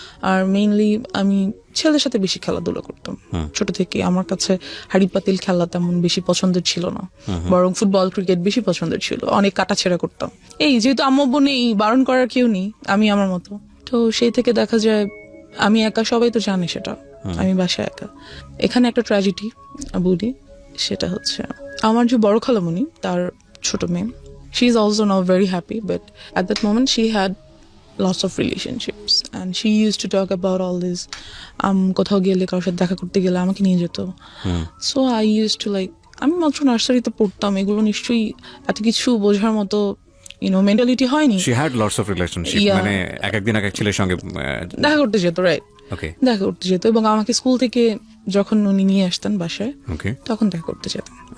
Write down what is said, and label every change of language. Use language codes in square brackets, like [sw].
[bn] আর mainly আমি ছেলেদের সাথে বেশি খেলাধুলা করতাম ছোট থেকে। আমার কাছে হাড়ি পাতিল খেলা তেমন বেশি পছন্দের ছিল না, বরং ফুটবল ক্রিকেট বেশি পছন্দের ছিল। অনেক কাটাছেড়া করতাম। যেহেতু আম্মু নেই, বারণ করার কেউ নেই, আমি আমার মতো। তো সেই থেকে দেখা যায় আমি একা, সবাই তো জানে সেটা, আমি বাসায় একা। এখানে একটা ট্র্যাজেডি বলি, সেটা হচ্ছে আমার যে বড় খালামণি, তার ছোট মেয়ে, [en] she is also now very happy, but at that moment she had lots of relationships and she used to talk about all this. [bn] কোথাও গেলে, কারোর সাথে দেখা করতে গেলে আমাকে নিয়ে যেত। [en] So I used to [bn] আমি মাত্র নার্সারিতে পড়তাম, এগুলো নিশ্চয়ই এত কিছু বোঝার মতো মেন্টালিটি হয়নি। [en] She had lots of relationship, [bn] মানে একদিন এক ছেলের সঙ্গে দেখা করতে যেত, রাইট? দেখা করতে যেত, এবং আমাকে স্কুল থেকে যখন উনি নিয়ে আসতেন বাসায়, তখন দেখা করতে যেতাম।